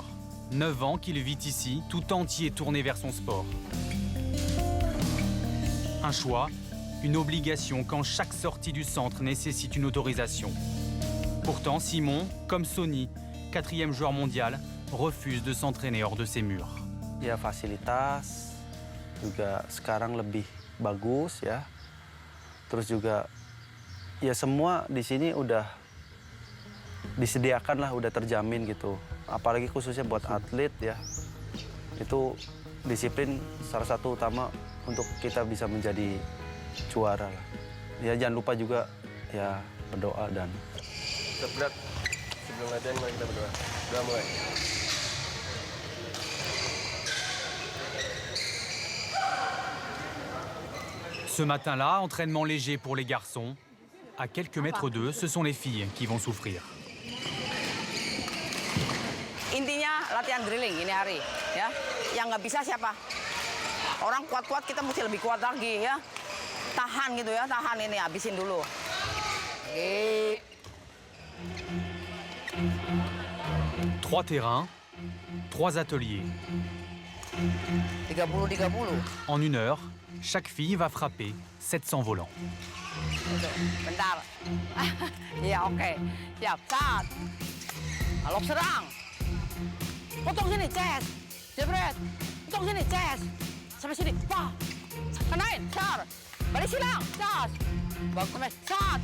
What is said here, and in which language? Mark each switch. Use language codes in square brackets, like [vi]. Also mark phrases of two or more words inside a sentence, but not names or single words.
[fr] 9 ans qu'il vit ici, tout entier tourné vers son sport. Un choix, une obligation quand chaque sortie du centre nécessite une autorisation. Pourtant, Simon, comme Sony, 4e joueur mondial, refuse de s'entraîner hors de ses murs. [id] Ya fasilitas juga sekarang lebih bagus ya. Terus juga ya semua di sini udah disediakan lah, udah terjamin gitu. Apalagi khususnya buat atlet ya. Itu disiplin salah satu utama untuk kita bisa menjadi juara lah. Ya jangan lupa juga ya berdoa dan berat. Sebelum latihan mari kita berdoa. Doa mulai. [fr] Ce matin-là, entraînement léger pour les garçons. À quelques mètres d'eux, ce sont les filles qui vont souffrir. [id] Intinya latihan drilling ini hari, ya. Yang nggak bisa siapa? Orang kuat-kuat kita mesti lebih kuat lagi, ya. Tahan gitu ya, tahan ini, habisin dulu. Oke. [fr] 3 terrains, 3 ateliers. 30-30. En 1 heure, chaque fille va frapper 700 volants. [id] Bentar. Iya, oke. Siap, saat. Alok serang. Potong sini, ces. Jebret. Potong sini, ces. Sampai sini, wah. Kenain, sar. Balik silang, cas. Bagus, saat.